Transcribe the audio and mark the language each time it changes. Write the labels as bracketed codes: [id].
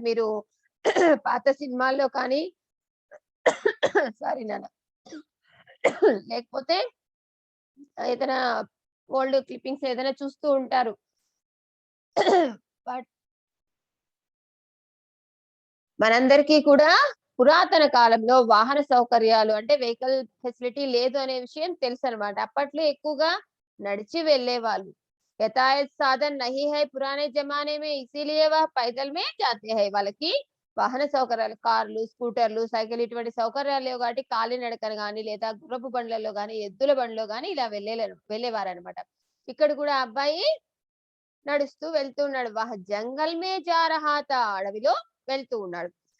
[te] మీరు పాత సినిమాల్లో కానీ సారీ నాన్న, లేకపోతే ఏదైనా ఓల్డ్ క్లిప్పింగ్స్ ఏదైనా చూస్తూ ఉంటారు. బట్ మనందరికీ కూడా పురాతన కాలంలో వాహన సౌకర్యాలు అంటే వెహికల్ ఫెసిలిటీ లేదు అనే విషయం తెలుసనమాట. అప్పట్లో ఎక్కువగా నడిచి వెళ్ళేవాళ్ళు. [hi] यातायात साधन नहीं है पुराने जमाने में, इसीलिए वह पैदल में जाते हैं. [te] వాళ్ళకి వాహన సౌకర్యాలు కార్లు, స్కూటర్లు, సైకిల్ ఇటువంటి సౌకర్యాలు లేవు కాబట్టి కాలినడకన గాని లేదా గుర్రపు బండ్లలో గాని ఎద్దుల బండిలో గాని ఇలా వెళ్ళేవారనమాట. ఇక్కడ కూడా అబ్బాయి నడుస్తూ వెళ్తూ ఉన్నాడు. [hi] వహ జంగల్ మే జా రహా థా [te] అడవిలో వెళ్తూ ఉన్నాడు.